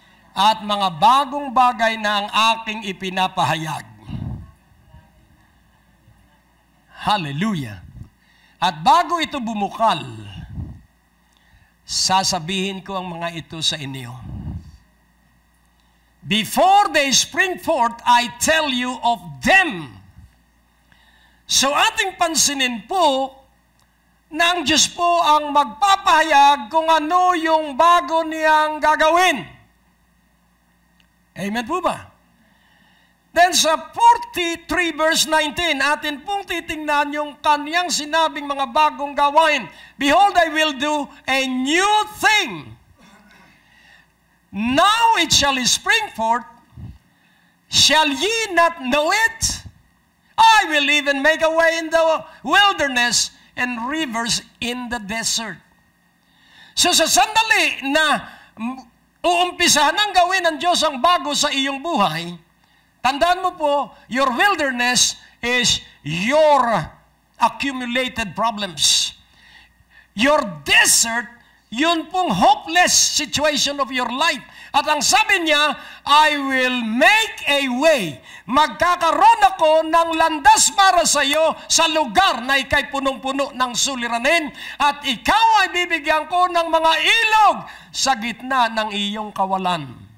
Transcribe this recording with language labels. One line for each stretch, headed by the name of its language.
Filipino: At mga bagong bagay na ang aking ipinapahayag. Hallelujah. At bago ito bumukal, sasabihin ko ang mga ito sa inyo.
English: Before they spring forth, I tell you of them.
Filipino: So ating pansinin po na ang Diyos po ang magpapahayag kung ano yung bago niyang gagawin. Amen po ba? Then sa 43 verse 19, atin pong titingnan yung kaniyang sinabing mga bagong gawain.
English: Behold, I will do a new thing. Now it shall spring forth. Shall ye not know it? I will even make a way in the wilderness and rivers in the desert.
Filipino: So sa sandali na uumpisahan ng gawin ng Diyos ang bago sa iyong buhay, Tandaan mo po,
English: your wilderness is your accumulated problems. Your desert,
Filipino: yun pong
English: hopeless situation of your life.
Filipino: At ang sabi niya,
English: I will make a way.
Filipino: Magkakaroon ako ng landas para sa iyo sa lugar na ikay punong-puno ng suliranin. At ikaw ay bibigyan ko ng mga ilog sa gitna ng iyong kawalan.